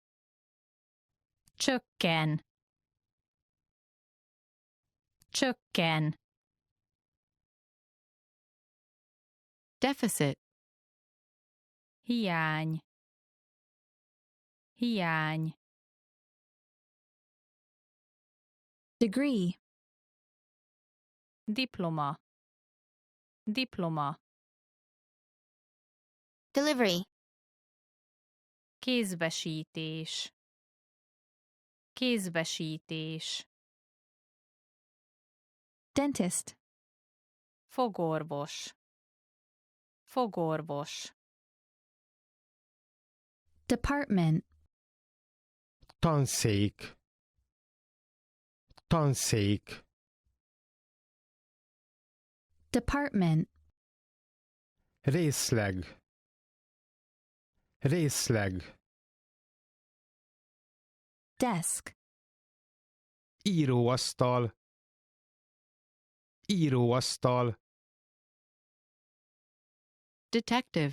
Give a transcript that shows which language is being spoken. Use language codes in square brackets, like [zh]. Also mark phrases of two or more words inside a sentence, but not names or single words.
[hu] Csökken. Csökken. [en] Deficit. [hu] Hiány. Hiány. [en] Degree. [hu] Diploma. Diploma. [en] Delivery. [hu] Kézbesítés. Kézbesítés. [en] Dentist. [hu] Fogorvos. Fogorvos. [en] Department. [hu] Tanszék. Tanszék. [en] Department. [hu] Részleg. Részleg. [en] Desk. [hu] Íróasztal. Íróasztal. [en] Detective.